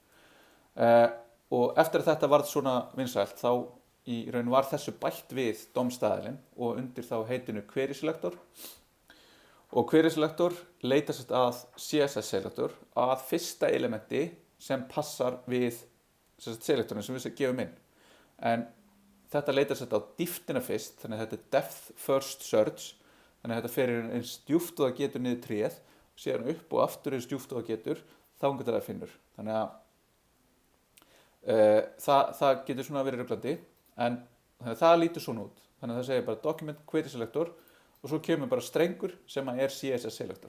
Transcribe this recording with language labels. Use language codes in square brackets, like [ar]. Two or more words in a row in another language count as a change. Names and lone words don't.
[is] Og eftir að þetta varð svona vinsælt, þá í raun var þessu bætt við DOM-staðilinn og undir þá heitinu Query Selector. Og Query Selector leitar sér að CSS selektor að fyrsta elementi sem passar við selektorinn sem við gefum inn. En þetta leitar sér á dýptina fyrst, þannig að þetta er [en] depth first search, [is] þannig að þetta fer eins djúpt og það getur niður tréð, síðan upp og aftur eins djúpt og það getur, þangað til það finnur. Þannig að það getur svona verið ruglandi, en það lítur svona út. Þannig að það segir bara document Query Selector og svo kemur bara strengur sem er CSS selektor.